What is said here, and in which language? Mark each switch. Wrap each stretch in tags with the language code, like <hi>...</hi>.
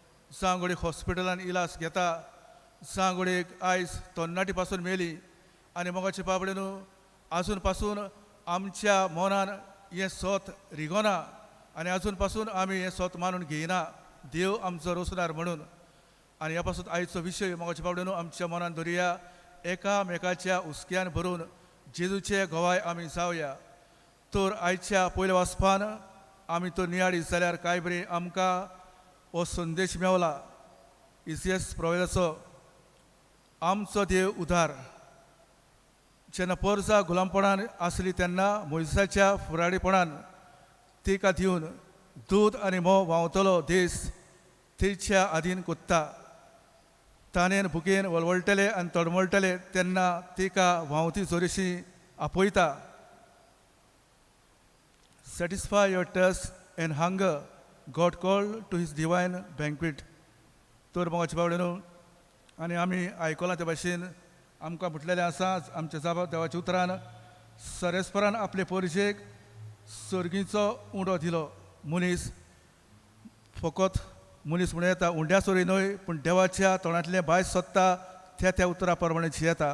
<gom>सांगोडेक हॉस्पिटलान इलाज घेता, सांगोडेक आयज तरणाटी पासून मेली. आनी मोगाच्या बाबड्यानो आजून पासून आमच्या मनान हें सोत रिगोना आनी आजून पासून आमी हें सोत मानून घेयना देव आमचो रोसणार म्हणून. आनी ह्या पासून आयचो विशय मोगाच्या बाबड्यानो आमच्या मनान धरया, एकामेकाच्या हुस्क्यान भरून जेजूचे गवाय आमी जावया. तर आयच्या पयल्या वाचपान आमी तो नियाळी जाल्यार कांय बरी आमकां हो संदेश मेवला इसियस प्रवेदाचो. आमचो देव उदार. जेन्ना पर्जा गुलामपणान आसली तेन्ना मोइसाच्या फुडारीपणान तिका दिवन दूद आनी मोव व्हांवतलो देस तिच्या आधीन कोत्ता. ताणेन भुकेन वळवळटले आनी तडमळटले तेन्ना तिका व्हांवती जोरीशी आपयता.</gom> <en>Satisfy your thirst and hunger, God called to his divine banquet.</en> <gom>तर मोगाचे बावडेनो आनी आमी आयकलां ते भाशेन आमकां म्हटलेलें आसा आमच्या देवाच्या उतरान सरेस्परान आपले पोरशेक सर्गीचो उंडो दिलो. मनीस फकत मनीस म्हणून येता उंड्या सोरी न्हय पूण देवाच्या तोंडांतलें भायर सोदता त्या उतरा प्रमाणे जियेता.</gom>